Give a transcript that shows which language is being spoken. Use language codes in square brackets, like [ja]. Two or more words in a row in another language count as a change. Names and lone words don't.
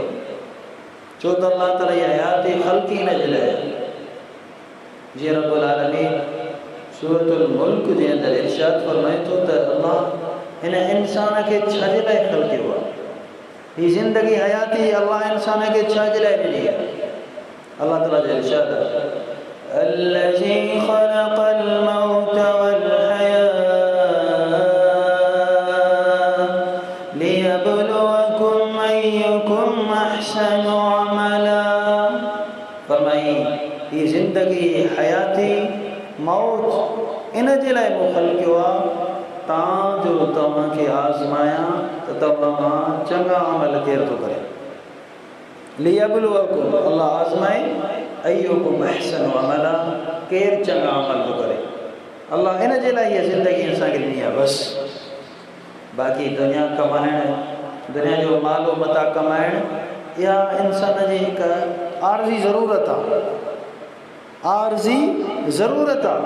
[sd] छो त अल्लाह ताला जी हयाती ख़ल्क़ी न जे लाइ, जीअं [ar] رب العالمين [sd] सूरतुल मुल्क जे अंदरि इरशाद फरमाए थो त अल्लाह हिन इंसान खे छा जे लाइ ख़ल्क़ियो आहे, हीअ ज़िंदगी हयाती अल्लाह इंसान खे छा जे लाइ ॾिनी आहे। अल्लाह ताला जो इरशाद आहे, [ar] الذي خلق الموت والحياة ليبلوكم أيكم أحسن عملا. [sd] फरमाई हीअ ज़िंदगी हयाती मौत इन जे लाइ मूं ख़ल्क़ियो आहे ताजो तव्हांखे आज़मायां त तव्हां चङा अमल केरु थो करे। लियब्लुवकुम, अल्लाह आज़माए, [ar] أيكم أحسن عملا, [sd] केरु चङा अमल थो करे। अल्लाह इन जे लाइ हीअ ज़िंदगी असांखे ॾिनी आहे बसि। बाक़ी दुनिया कमाइणु, दुनिया जो मालो मता कमाइणु, इहा इंसान जी हिकु आर्ज़ी ज़रूरत आहे, आर्ज़ी ज़रूरत आहे।